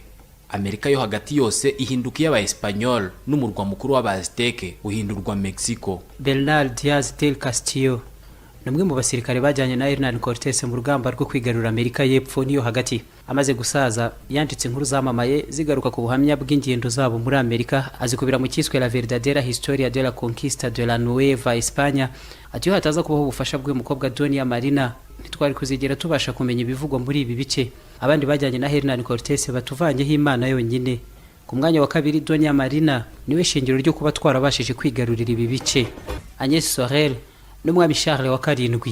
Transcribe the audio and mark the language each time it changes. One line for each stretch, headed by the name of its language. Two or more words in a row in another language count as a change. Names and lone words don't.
Kinyarwanda: Amerika yo hagati yose ihinduka y'Aba-Espanyol n'umurwa mukuru w'Abazteke uhindurwa Mexico. Bernal Díaz del Castillo numwe mu basirikare bajyanye na Hernán Cortés mu rugamba rwo kwigarurira Amerika y'Epfo niyo hagati. Amaze gusaza yanditse inkuru zamamaye zigaruka ku buhamya bw'ingendo zabo muri Amerika, azikubira mu cyiswe La verdadera historia de la conquista de la Nueva España. Ati hataza kubaho ubufasha bw'umukobwa Donia Marina ntitwari kuzigera tubasha kumenya ibivugwa muri ibi bice. Abandi bajyanye na Hernán Cortés batuvanyeho Imana yonyine. Ku mwanya wa kabiri Donia Marina niwe shingiro ryo kuba twarabashije kwigarurira ibi bice. Agnès Sorel n'umwami Charles wa 7.